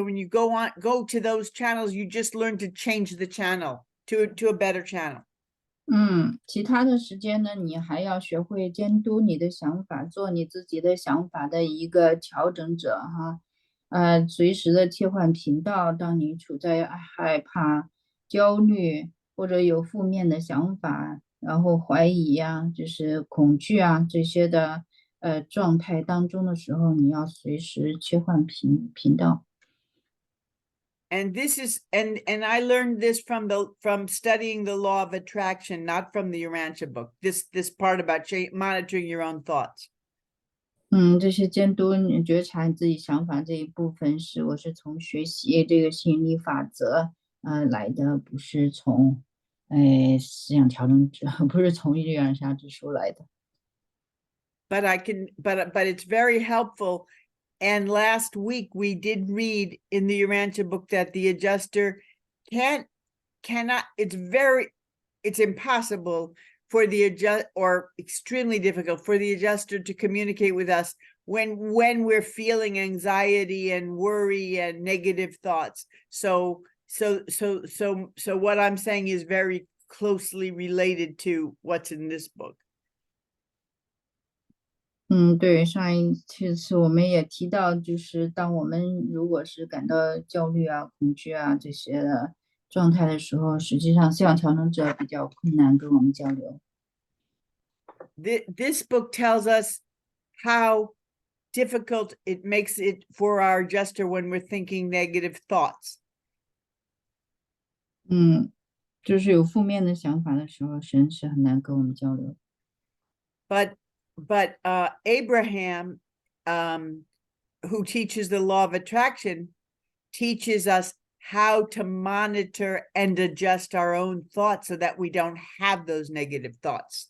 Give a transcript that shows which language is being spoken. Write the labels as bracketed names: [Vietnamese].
[English] And when you go to those channels, you just learn to change the channel to a better channel. [Chinese] 其他的时间呢，你还要学会监督你的想法，做你自己的想法的一个调整者哈，随时的切换频道。当你处在害怕、焦虑或者有负面的想法，然后怀疑呀，就是恐惧啊这些的状态当中的时候，你要随时切换频道。 [English] And this is and I learned this from studying the law of attraction, not from the Urantia book. This part about monitoring your own thoughts. [Chinese] 这些监督你觉察你自己想法这一部分我是从学习这个吸引力法则来的，不是从思想调整者，不是从玉苅霞之书来的。 [English] But it's very helpful. And last week we did read in the Urantia book that the adjuster cannot, it's impossible for the or extremely difficult for the adjuster to communicate with us when we're feeling anxiety and worry and negative thoughts. So what I'm saying is very closely related to what's in this book. [Chinese] 对，上一次我们也提到，就是当我们如果是感到焦虑啊、恐惧啊这些的状态的时候，实际上思想调整者比较困难跟我们交流。 [English] This book tells us how difficult it makes it for our adjuster when we're thinking negative thoughts. [Chinese] 就是有负面的想法的时候，神是很难跟我们交流。 [English] But Abraham, who teaches the law of attraction, teaches us how to monitor and adjust our own thoughts so that we don't have those negative thoughts.